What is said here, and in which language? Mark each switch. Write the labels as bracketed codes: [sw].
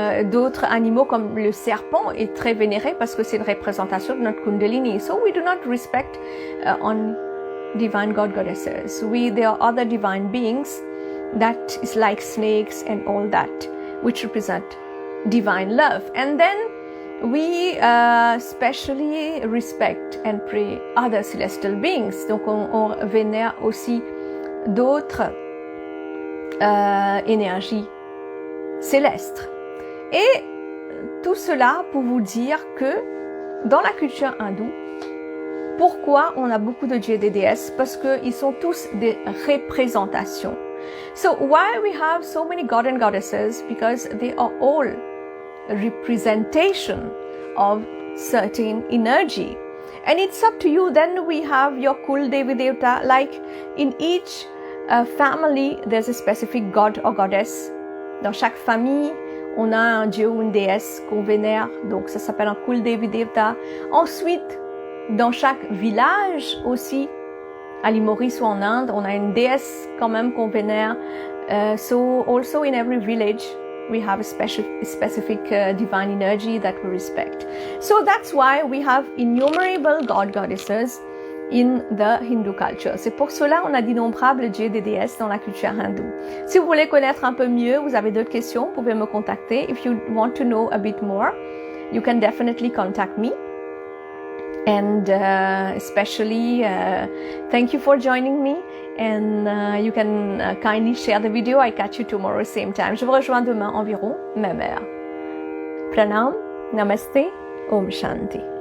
[fr] D'autres animaux comme le serpent est très vénéré parce que c'est une représentation de notre Kundalini. [en] So we do not respect on divine god goddesses. There are other divine beings that is like snakes and all that, which represent divine love. And then we specially respect and pray other celestial beings. [fr] Donc on vénère aussi d'autres énergies célestes. Et tout cela pour vous dire que dans la culture hindoue, pourquoi on a beaucoup de dieux et des déesses? Parce qu'ils sont tous des représentations. [en] So why we have so many gods and goddesses? Because they are all representation of certain energy. And it's up to you. Then we have your Kul Devi Devta. Like in each family, there's a specific god or goddess. [fr] Dans chaque famille, on a un dieu ou une déesse qu'on vénère, donc ça s'appelle un Kul Devi Devta. Ensuite, dans chaque village aussi, à l'île Maurice ou en Inde, on a une déesse quand même qu'on vénère. [en] So also in every village, we have a specific divine energy that we respect. So that's why we have innumerable god goddesses in the Hindu culture. [fr] C'est pour cela qu'on a d'innombrables dieux et des déesses dans la culture hindoue. Si vous voulez connaître un peu mieux, vous avez d'autres questions, vous pouvez me contacter. [en] If you want to know a bit more, you can definitely contact me. And especially, thank you for joining me. And you can kindly share the video. I catch you tomorrow same time. [fr] Je vous rejoins demain environ, même heure. Pranam, Namaste, Om Shanti.